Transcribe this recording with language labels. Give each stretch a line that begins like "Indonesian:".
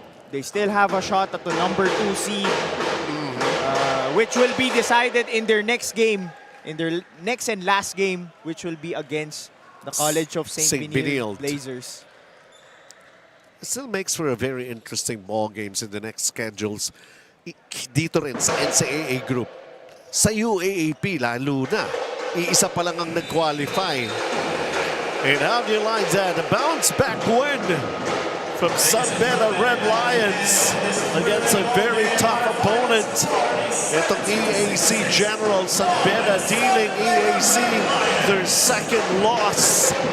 English: They still have a shot at the number 2 seed, which will be decided in their next game, in their next and last game, which will be against the College of St. Benilde Blazers. It still makes for a very interesting ball games in the next schedules.
Filipino: Dito rin sa NCAA group. Sa UAAP, lalo na. Iisa pa lang ang nag-qualify.
English: And how do you like that? A bounce-back win from San Beda Red Lions against a very tough opponent. Itong EAC General San Beda dealing EAC their second loss.